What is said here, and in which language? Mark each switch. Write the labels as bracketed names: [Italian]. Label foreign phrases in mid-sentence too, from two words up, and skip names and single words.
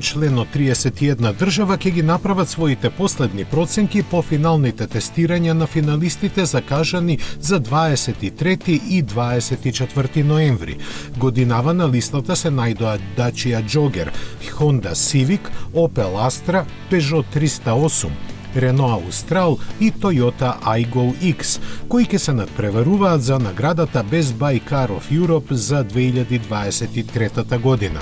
[Macedonian] член од 31 држава, ќе ги направат своите последни проценки по финалните тестирања на финалистите закажани за 23 и 24 ноември. Годинава на листата се најдоа Dacia Jogger, Honda Civic, Opel Astra, Peugeot 308, Renault Austral и Toyota Aygo X, кои ќе се надпреваруваат за наградата Best Buy Car of Europe за 2023 година.